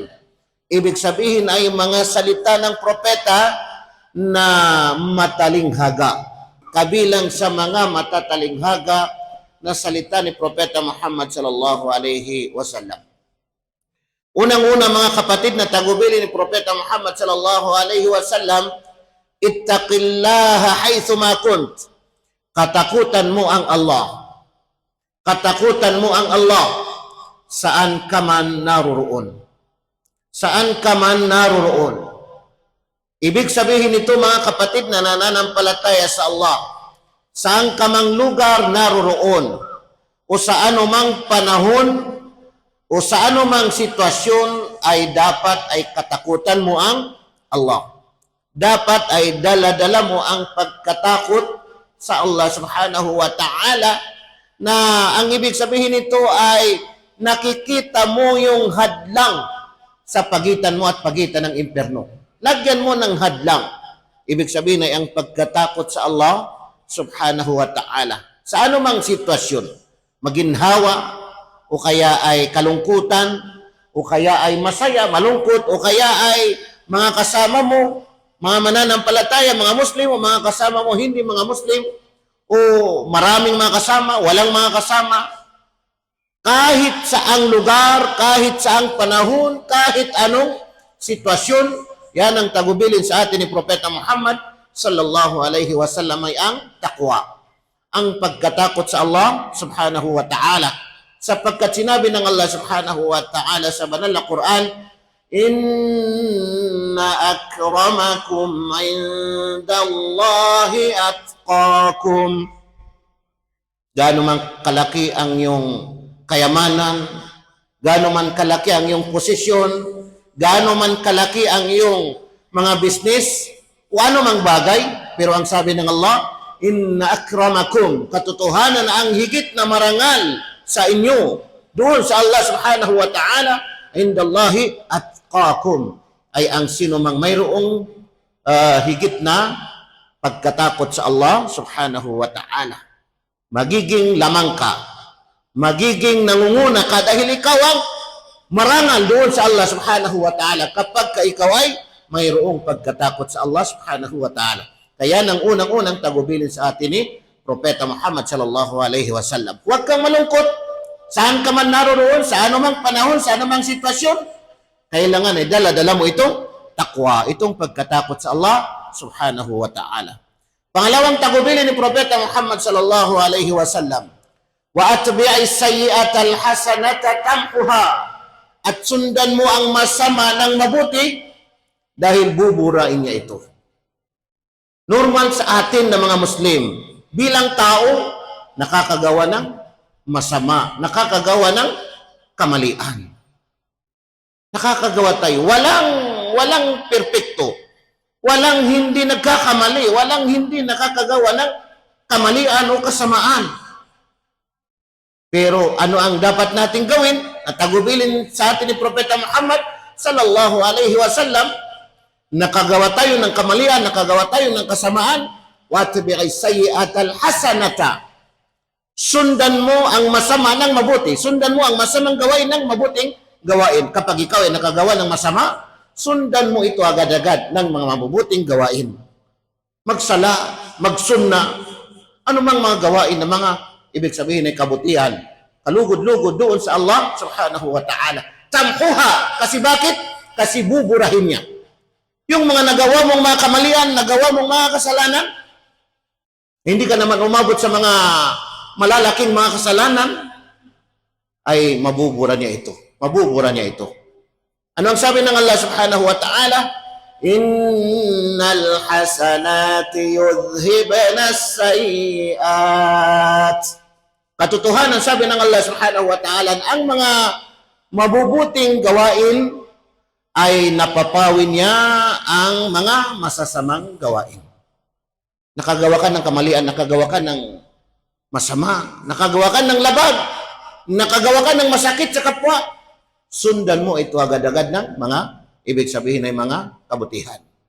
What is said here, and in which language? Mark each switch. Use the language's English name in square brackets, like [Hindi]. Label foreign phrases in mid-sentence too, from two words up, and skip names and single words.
[Filipino] Ibig sabihin ay mga salita ng propeta na matalinghaga. Kabilang sa mga matatalinghaga na salita ni Propeta Muhammad [Arabic] صلى الله عليه وسلم. [Filipino] Unang-una, mga kapatid, na tagubilin ni Propeta Muhammad [Arabic] صلى الله عليه وسلم, اتق الله حيثما كنت. [Filipino] Katakutan mo ang Allah. Katakutan mo ang Allah saan ka man naroroon. Saan ka man naroroon. Ibig sabihin nito, mga kapatid na nananampalataya sa Allah, saan ka mang lugar naroroon, o sa anumang panahon, o sa anumang sitwasyon, ay dapat ay katakutan mo ang Allah. Dapat ay dala-dala mo ang pagkatakot sa Allah [Arabic] سبحانه وتعالى, [Filipino] na ang ibig sabihin nito ay nakikita mo yung hadlang sa pagitan mo at pagitan ng impyerno. Lagyan mo ng hadlang. Ibig sabihin ay ang pagkatakot sa Allah [Arabic] سبحانه وتعالى. [Filipino] Sa anumang sitwasyon, maginhawa, o kaya ay kalungkutan, o kaya ay masaya, malungkot, o kaya ay mga kasama mo, mga mananampalataya, mga Muslim, o mga kasama mo, hindi mga Muslim, o maraming mga kasama, walang mga kasama, kahit saang lugar, kahit saang panahon, kahit anong sitwasyon, yan ang tagubilin sa atin ni Propeta Muhammad [Arabic] صلى الله عليه وسلم [Filipino] ay ang taqwa. Ang pagkatakot sa Allah [Arabic] سبحانه وتعالى. [Filipino] Sapagkat sinabi ng Allah [Arabic] سبحانه وتعالى [Filipino] sa banal na Quran, [Arabic] إن أكرمكم عند الله أتقاكم. [Filipino] Gaano man kalaki ang iyong kayamanan, gaano man kalaki ang iyong posisyon, gaano man kalaki ang iyong mga business, o ano mang bagay, pero ang sabi ng Allah, [Arabic] إن أكرمكم, [Filipino] katotohanan na ang higit na marangal sa inyo, doon sa Allah [Arabic] سبحانه وتعالى, عند الله أتقاكم, [Filipino] ay ang sino mang mayroong higit na pagkatakot sa Allah [Arabic] سبحانه وتعالى. [Filipino] Magiging lamang ka, magiging nangunguna ka, dahil ikaw ang marangal doon sa Allah [Arabic] سبحانه وتعالى [Filipino] kapag ka ikaw ay mayroong pagkatakot sa Allah [Arabic] سبحانه وتعالى. [Filipino] Kaya nang unang-unang tagubilin sa atin ni Propeta Muhammad [Arabic] صلى الله عليه وسلم, [Filipino] huwag kang malungkot Saan ka man naroroon, sa anumang panahon, sa anumang sitwasyon, kailangan ay dala-dala mo itong takwa, itong pagkatakot sa Allah [Arabic] سبحانه وتعالى. [Filipino] Pangalawang tagubilin ni Propeta Muhammad [Arabic] صلى الله عليه وسلم, وأتبع السيئة الحسنة تمحها, [Filipino] at sundan mo ang masama ng mabuti dahil buburain niya ito. Normal sa atin na mga Muslim, bilang tao, nakakagawa ng masama, nakakagawa ng kamalian. Nakakagawa tayo. Walang perpekto. Walang hindi nagkakamali. Walang hindi nakakagawa ng kamalian o kasamaan. Pero ano ang dapat nating gawin at tagubilin sa atin ni Propeta Muhammad [Arabic] صلى الله عليه وسلم? [Filipino] Nakagawa tayo ng kamalian, nakagawa tayo ng kasamaan, [Arabic] وأتبع السيئة الحسنة. [Filipino] Sundan mo ang masama ng mabuti. Sundan mo ang masamang gawain ng mabuting gawain. Kapag ikaw ay nakagawa ng masama, sundan mo ito agad-agad ng mga mabubuting gawain. Magsala, magsunna, anumang mga gawain na mga ibig sabihin ay kabutihan. Kalugod-lugod doon sa Allah [Arabic] سبحانه وتعالى. [Filipino] Tamhuha. Kasi bakit? Kasi buburahin niya. Yung mga nagawa mong mga kamalian, nagawa mong mga kasalanan, hindi ka naman umabot sa mga malalaking mga kasalanan, ay mabubura niya ito. Mabubura niya ito. Ano ang sabi ng Allah [Arabic] سبحانه وتعالى? إن الحسنات يذهبن السيئات. [Filipino] Katotohanan, sabi ng Allah [Arabic] سبحانه وتعالى, [Filipino] ang mga mabubuting gawain ay napapawin niya ang mga masasamang gawain. Nakagawa ka ng kamalian, nakagawa ka ng masama, nakagawa ka ng labag, nakagawa ka ng masakit sa kapwa, sundan mo ito agad-agad ng mga ibig sabihin ay mga kabutihan.